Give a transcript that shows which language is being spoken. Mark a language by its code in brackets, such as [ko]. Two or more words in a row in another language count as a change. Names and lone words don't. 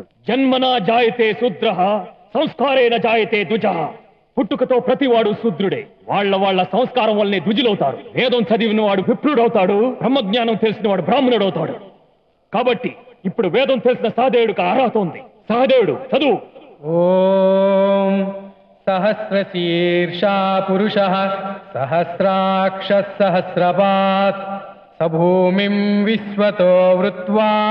[sa] జన్మనా జాయతే శూద్రః సంస్కారేణ జాయతే ద్విజః. [te] పుట్టుకతో ప్రతివాడు శూద్రుడే. వాళ్ళ సంస్కారం వల్లనే ద్విజులవుతారు. వేదం చదివిన వాడు విప్రుడవుతాడు, బ్రహ్మజ్ఞానం తెలిసిన వాడు బ్రాహ్మణుడవుతాడు. కాబట్టి ఇప్పుడు వేదం తెలిసిన సహదేవుడికి అర్హత ఉంది. సహదేవుడు చదువు. [sa] ఓం सहस्रशीर्षा पुरुषः सहस्राक्षः सहस्रपात् स भूमिं विश्वतो वृत्वा